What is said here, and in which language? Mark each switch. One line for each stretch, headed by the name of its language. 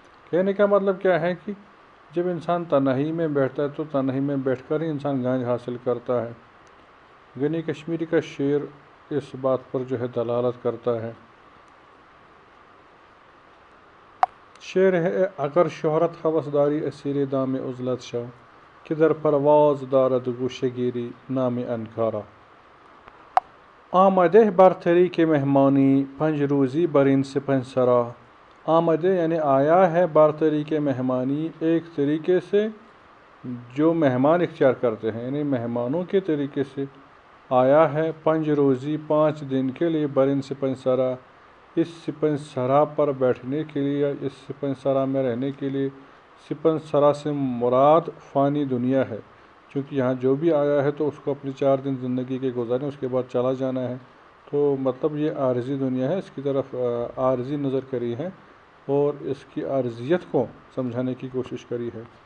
Urdu: کہنے کا مطلب کیا ہے کہ جب انسان تنہائی میں بیٹھتا ہے تو تنہائی میں بیٹھ کر ہی انسان گنج حاصل کرتا ہے۔ غنی کشمیری کا شعر اس بات پر جو ہے دلالت کرتا ہے۔ شعر ہے:
Persian: اگر شہرت ہوسداری اسیر دام عزلت شو، که در پرواز دارد گوشهگیری نام انکارا. آمده بر طریق مہمانی، پنج روزی بر این سپنج سرا.
Urdu: آمده یعنی آیا ہے،
Persian: بر طریق مہمانی
Urdu: ایک طریقے سے جو مہمان اختیار کرتے ہیں، یعنی مہمانوں کے طریقے سے آیا ہے،
Persian: پنج روزی
Urdu: 5 دن کے لیے،
Persian: بر این سپنج سرا
Urdu: اس سپن سرا پر بیٹھنے کے لیے یا اس سپن سرا میں رہنے کے لیے۔ سپن سرا سے مراد فانی دنیا ہے، چونکہ یہاں جو بھی آیا ہے تو اس کو اپنی 4 دن زندگی کے گزارنے، اس کے بعد چلا جانا ہے، تو مطلب یہ عارضی دنیا ہے، اس کی طرف عارضی نظر کری ہے اور اس کی عارضیت کو سمجھانے کی کوشش کری ہے۔